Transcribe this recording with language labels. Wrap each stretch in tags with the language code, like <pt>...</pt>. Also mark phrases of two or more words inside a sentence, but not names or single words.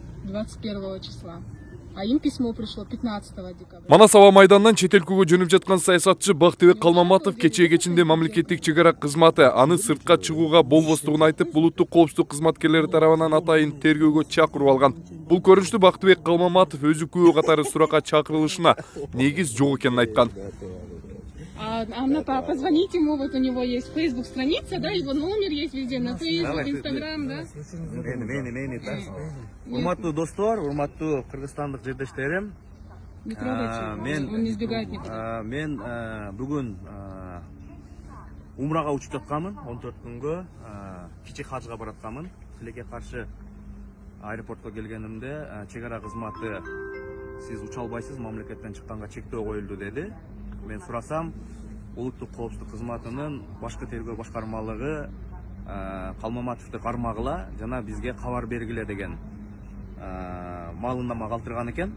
<ru>21 числа. А им письмо пришло 15 декабря.</ru> <ky>Манас аба майданынан чет өлкөгө жөнүп жаткан саясатчы Бактыбек Калмаматов кечээ кечинде мамлекеттик чек ара кызматы аны сыртка чыгууга болбостугун айтып, улуттук коопсуздук кызматкерлери тарабынан атайын тергөөгө чакырып алган. Бул көрүнүштү Бактыбек Калмаматов өзү күбө катары суракка чакырылышына негиз жок экенин айткан.</ky> <ru>Позвоните ему, вот у него есть Facebook страница, да, его номер есть везде, на Facebook, Instagram, да?</ru> <ky>Урматтуу достор, урматтуу кыргызстандык жердештерим.</ky> <ru>Не трогайте, он не сбегает никуда.</ru> <ky>Мен бүгүн умрага учуп жатканмын, 14 күнгө кичи хажга баратканмын. Тилекке каршы аэропортко келгенимде чек ара кызматы сиз уча албайсыз, мамлекеттен чыкканга чектөө коюлду деди. Мен сурасам, улуттук коопсуздук кызматынын башкы тергөө башкармалыгы Калмаматовду кармагыла жана бизге кабар бергиле деген маалымдама калтырган экен.</ky>